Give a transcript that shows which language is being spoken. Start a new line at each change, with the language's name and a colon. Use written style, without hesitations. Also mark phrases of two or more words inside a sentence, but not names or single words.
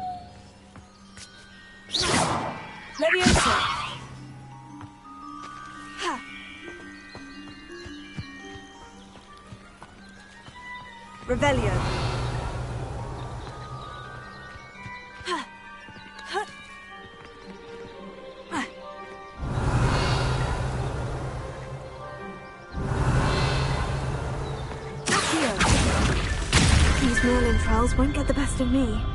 English: Levioso. Ha. Revelio. Ha. Ha. Ha. Accio. These Merlin trials won't get the best of me.